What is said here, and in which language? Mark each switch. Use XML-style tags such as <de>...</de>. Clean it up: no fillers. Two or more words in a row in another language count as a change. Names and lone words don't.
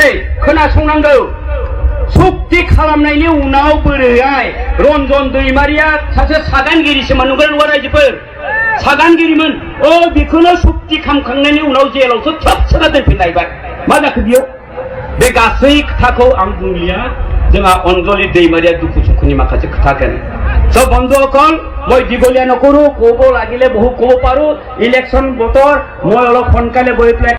<brx>खोनासंनांगौ सुक्ति खालामनायनि उनाव बोरैहाय रन्जन दैमारिया सासे सागानगिरिसोमोन नंगौ नङा रायजोफोर सागानगिरिमोन बेखौनो सुक्ति खालामखांनायनि उनाव जेलावसो थ्रोब सोना दोनफिनलायबाय मा जाखो बियो बे गासै खोथाखौ आं बुंलिया जोंहा अनजलि दैमारिया दुखु सुखुनि माखासे खोथागोन So</brx> <as>বন্ধুসকল মই দীঘলীয়া নকৰো ক'ব লাগিলে বহু ক'ব পাৰো ইলেকশ্যন বতৰ মই অলপ সোনকালে গৈ পেলাই</as>